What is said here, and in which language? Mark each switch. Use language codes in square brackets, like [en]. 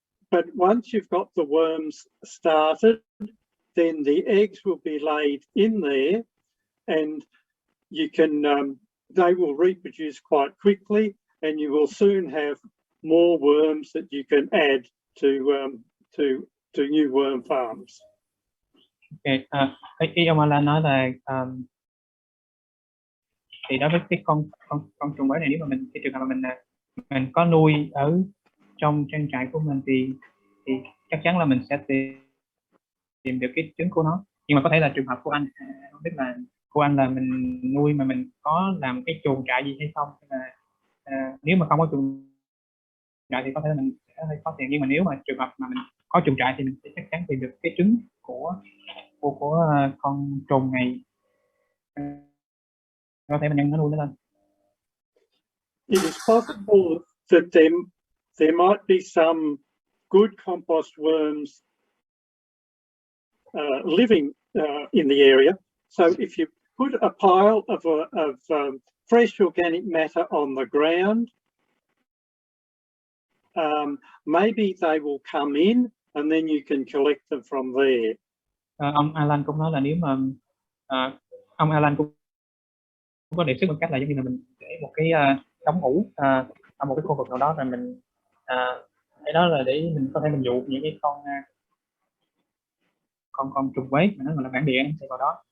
[en] But once you've got the worms started, then the eggs will be laid in there, and you can they will reproduce quite quickly, and you will soon have more worms that you can add to new worm farms. [vi] Okay, ý ông Alan nói là thì đối với cái con trùng quế này, nếu mà mình, cái trường hợp mà mình có nuôi ở trong trang trại của mình thì chắc chắn là mình sẽ tìm được cái trứng của nó. Nhưng mà có thể là trường hợp của anh, không biết là của anh là mình nuôi mà mình có làm cái chuồng trại gì hay không, là nếu mà không có chuồng trại thì có thể là mình sẽ hơi khó tìm. Nhưng mà nếu mà trường hợp mà mình có chuồng trại thì mình sẽ chắc chắn tìm được cái trứng của con trùng này, có thể mình nhân nó nuôi nó lên. [en] It is possible that there might be some good compost worms living in the area. So if you put a pile of fresh organic matter on the ground, maybe they will come in and then you can collect them from there. [vi] Ông Alan cũng nói là nếu mà ông Alan cũng có đề xuất một cách là giống như là mình để một cái đống ủ ở một cái khu vực nào đó, rồi mình cái đó là để mình có thể mình dụ những cái con trùng quế mà nó gọi là bản địa sẽ vào đó.